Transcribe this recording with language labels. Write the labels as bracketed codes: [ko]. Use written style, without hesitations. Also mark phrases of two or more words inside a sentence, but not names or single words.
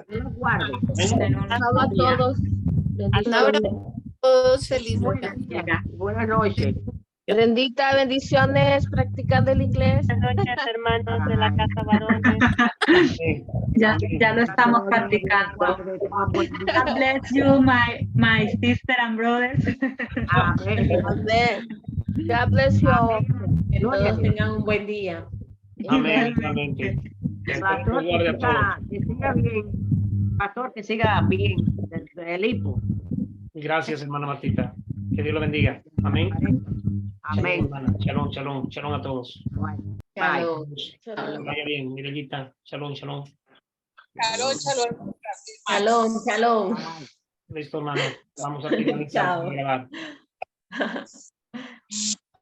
[es] Dios los guarde. Ten un Abrazo a buen día. todos. Un abrazo a todos, feliz día. Buenas noches. Rendita, bendiciones, practicando el inglés. Buenas noches, hermanos de la casa varones. Ya lo estamos practicando. [en] God bless you, my sister and brothers. [es] Amén. [en] Amén. God bless you all. [es] Que todos tengan un buen día. Amén. Amén. Que Dios Pastor, los guarde a todos. que siga bien. Pastor, que siga bien. El hipo. Gracias, hermana Martita. Que Dios lo bendiga. Amén. Amén. Hermana. [he] Shalom, shalom, shalom [es] a todos. Bye. Shalom. Que vaya bien, Mirellita. [he] Shalom, shalom. Shalom, shalom. Shalom, shalom. [es] Listo, hermano. Vamos a finalizar. Chao. de grabar.